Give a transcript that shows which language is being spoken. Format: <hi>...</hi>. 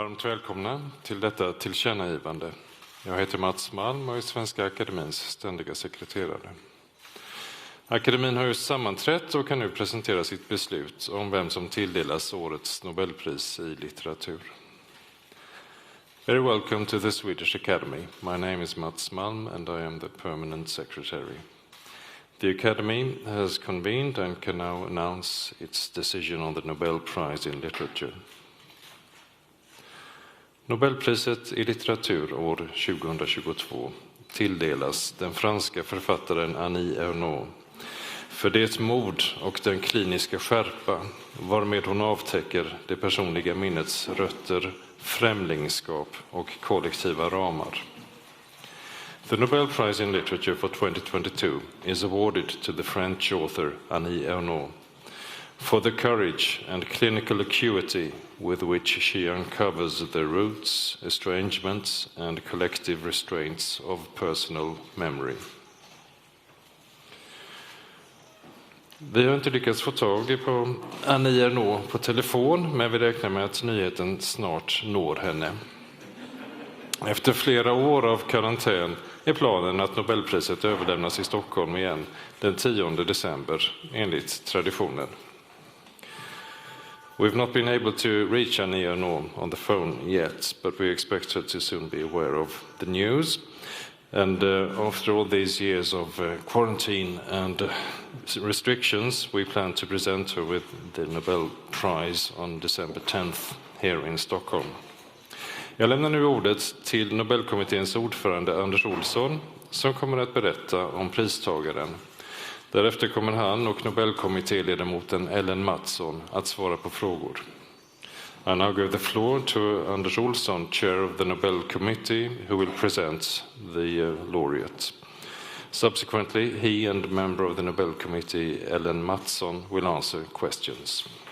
<sv>Varmt välkomna till detta tillkännagivande. Jag heter Mats Malm och är Svenska Akademins ständiga sekreterare. Akademin har just sammanträtt och kan nu presentera sitt beslut om vem som tilldelas årets Nobelpris i litteratur.</sv> <en>Very welcome to the Swedish Academy. My name is Mats Malm and I am the permanent secretary. The Academy has convened and can now announce its decision on the Nobel Prize in Literature.</en> <sv>Nobelpriset i litteratur år 2022 tilldelas den franska författaren Annie Ernaux för det mod och den kliniska skärpa varmed hon avtäcker det personliga minnets rötter, främlingskap och kollektiva ramar.</sv> <en>The Nobel Prize in Literature for 2022 is awarded to the French author Annie Ernaux for the courage and clinical acuity with which she uncovers the roots, estrangements and collective restraints of personal memory.</en> <sv>Vi har inte lyckats få tag på Annie Ernaux på telefon, men vi räknar med att nyheten snart når henne. Efter flera år av karantän är planen att Nobelpriset överlämnas i Stockholm igen den 10 december enligt traditionen.</sv> <en>We've not been able to reach Annie Ernaux on the phone yet, but we expect her to soon be aware of the news. And after all these years of quarantine and restrictions, we plan to present her with the Nobel Prize on December 10th here in Stockholm.</en> <sv>Jag lämnar nu ordet till Nobelkommitténs ordförande Anders Olsson som kommer att berätta om pristagaren. Därefter kommer han och Nobelkommittéledamoten Ellen Mattsson att svara på frågor.</sv> <en>I now give the floor to Anders Olsson, chair of the Nobel Committee, who will present the laureate. Subsequently, he and member of the Nobel Committee, Ellen Mattsson, will answer questions.</en>